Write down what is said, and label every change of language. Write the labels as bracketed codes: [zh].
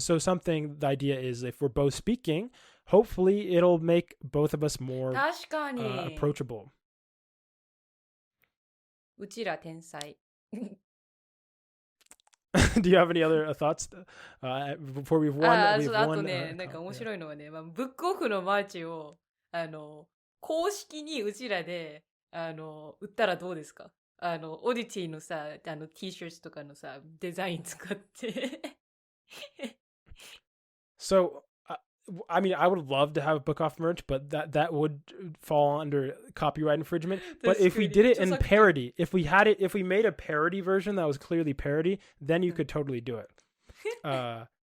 [en] And so the idea is, if we're both speaking, hopefully it'll make both of us more approachable. [ja] うちら天才。 [en] Do you have any other thoughts before we've won? [ja] あとね、なんか面白いのはね、ブックオフのマーチを公式にうちらで売ったらどうですか？オディティのさ、T シャツとかのさ、デザイン使って。 [en] So, I mean, I would love to have book off merch, but that would fall under copyright infringement. But if we did it in parody, if we made a parody version that was clearly parody, then you could totally do it.